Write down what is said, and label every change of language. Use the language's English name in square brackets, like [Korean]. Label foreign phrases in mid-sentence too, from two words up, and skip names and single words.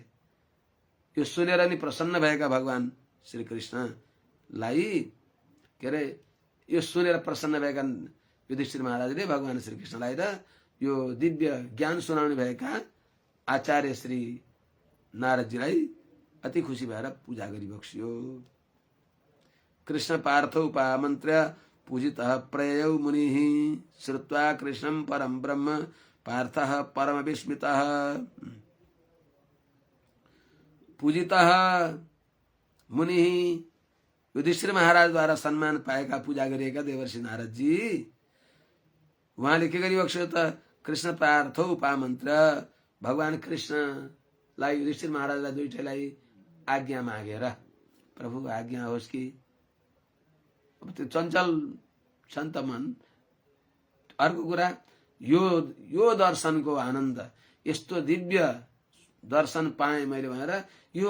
[Nepali] यो सुनेर नि प्रसन्न भएका भगवान श्री कृष्णलाई के अरे यो सुनेर प्रसन्न भएका युधिष्ठिर महाराजले भगवान श्री कृष्णलाई र यो दिव्य ज्ञान सुनाउने भएका आचार्य श्री नारदजीलाई अति खुसी भएर पूजा गरिबक्सियो। [Sanskrit] कृष्ण पार्थ उपामन्त्र्य पूजितः प्रययौ मुनिः श्रुत्वा कृष्णं परम ब्रह्म पार्थः परम विस्मितः। पूजितः मुनि [Nepali] युधिष्ठिर महाराजद्वारा सम्मान पाएका पूजा गरिएका देवर्षि नारदजी उहाँले के गरिबक्स्यो त [Sanskrit] कृष्ण प्रार्थो उपामन्त्र [Nepali] भगवान कृष्णलाई युधिष्ठिर महाराजलाई दुईटैलाई आज्ञा मागेर प्रभु आज्ञा होस् कि अब त्यो चञ्चल सन्त मन अर्को कुरा यो दर्शनको आनन्द यस्तो दिव्य दर्शन पाएँ मैले भनेर यो